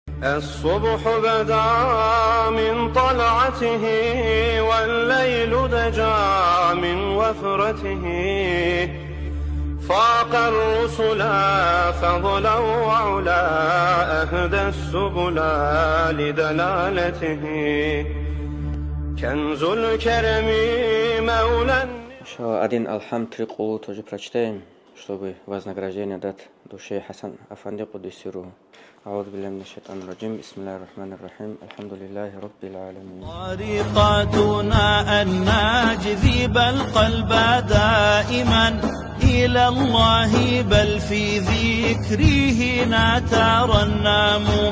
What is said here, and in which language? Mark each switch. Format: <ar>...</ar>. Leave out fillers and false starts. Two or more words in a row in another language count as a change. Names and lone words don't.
<ar>الصبح بدا من طلعته والليل دجى من وفرته، فاق الرسل فضلا وعلا أهدى السبل لدلالته، كنز الكرم مولى.</ar> <ru>Один Алхам 3 кулу тоже прочитаем, чтобы вознаграждение дать душе Хасан Афанди Кудисиру.</ru> <ar>أعوذ بالله من الشيطان الرجيم. بسم الله الرحمن الرحيم. الحمد لله رب العالمين. طريقتنا أن نجذب القلب دائما إلى الله، بل في ذكره نترنم.</ar>